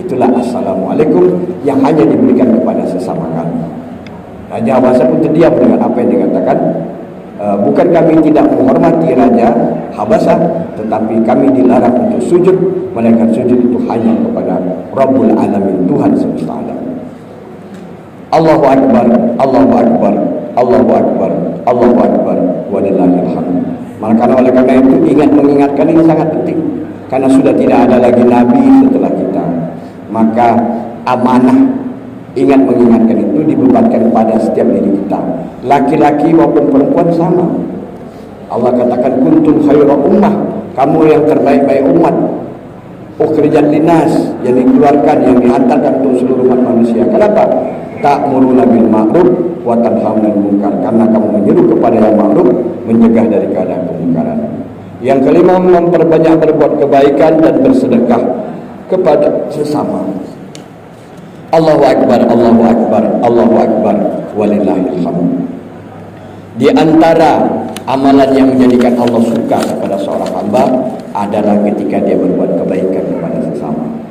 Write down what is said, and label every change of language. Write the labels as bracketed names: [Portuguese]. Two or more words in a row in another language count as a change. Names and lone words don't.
[Indonesian] Itulah assalamualaikum yang hanya diberikan kepada sesama kami. Raja Habasah pun terdiam dengan apa yang dikatakan. Bukan kami tidak menghormati Raja Habasah, tetapi kami dilarang untuk sujud, melainkan sujud itu hanya kepada [Arabic] رب العالمين, [Indonesian] Tuhan semesta alam. [Arabic] الله أكبر الله أكبر الله أكبر الله أكبر ولله الحمد. [Indonesian] Maka oleh karena itu mengingatkan ini sangat penting, karena sudah tidak ada lagi nabi setelah kita. Maka amanah mengingatkan itu dibebankan pada setiap diri kita, laki-laki maupun perempuan sama. Allah katakan [Arabic] كنتم خير أمة, [Indonesian] kamu yang terbaik-baik umat, [Arabic] أخرجت للناس, [Indonesian] yang dikeluarkan, yang dihantarkan untuk seluruh umat manusia. Kenapa? [Arabic] تأمرون بالمعروف وتنهون عن المنكر, [Indonesian] karena kamu menyeru kepada yang ma'ruf, mencegah dari keadaan kemungkaran. Yang kelima, memperbanyak berbuat kebaikan dan bersedekah kepada sesama. [Arabic] الله أكبر الله أكبر الله أكبر ولله الحمد. [Indonesian] Di antara amalan yang menjadikan Allah suka kepada seorang hamba adalah ketika dia berbuat kebaikan kepada sesama.